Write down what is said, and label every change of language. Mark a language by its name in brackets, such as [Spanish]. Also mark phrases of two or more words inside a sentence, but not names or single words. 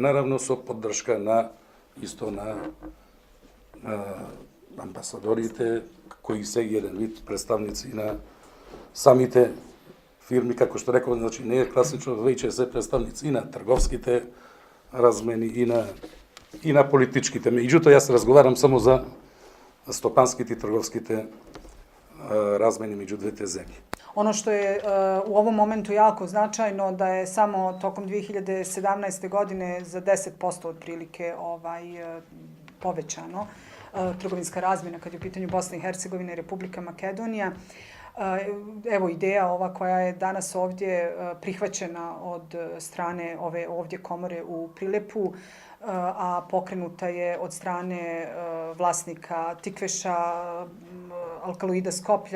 [Macedonian] Наравно со поддршка на амбасадорите, кои се еден вид представници на самите фирми, како што реков, значи не е класично, веќе се представници и на трговските размени и на политичките. Меѓутоа, јас разговарам само за стопанските и трговските размени меѓу двете земји. [Bosnian] Ono što je u ovom momentu jako značajno da je samo tokom 2017. godine za 10% otprilike povećano trgovinska razmjena kad je u pitanju Bosna i Hercegovina i Republika Makedonija. Evo ideja ova koja je danas ovdje prihvaćena od strane ove ovdje komore u Prilepu, a pokrenuta je od strane vlasnika Tikveša, Alkaloida Skoplja,